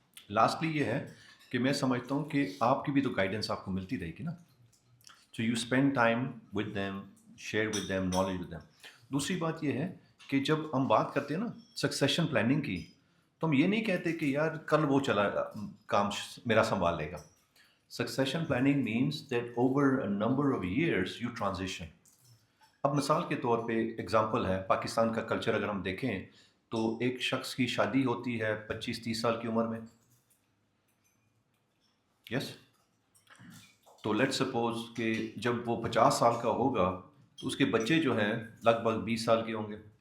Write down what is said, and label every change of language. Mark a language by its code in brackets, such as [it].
[ur] Lastly یہ ہے کہ میں سمجھتا ہوں کہ آپ کی بھی تو گائیڈنس آپ کو ملتی رہے گی نا. [en] So you spend time with them, share with them, knowledge with them. [ur] دوسری بات یہ ہے کہ جب ہم بات کرتے ہیں نا سکسیشن پلاننگ کی، تو ہم یہ نہیں کہتے کہ یار کل وہ چلا کام میرا سنبھال لے گا. [en] Succession planning means that over a number of years you transition. [ur] اب مثال کے طور پہ ایگزامپل ہے، پاکستان کا کلچر اگر ہم دیکھیں تو ایک شخص کی شادی ہوتی ہے 25-30 سال کی عمر میں. یس. تو [en] let suppose [ur] کہ جب وہ 50 سال کا ہوگا تو اس کے بچے جو ہیں لگ بھگ 20 سال کے ہوں گے.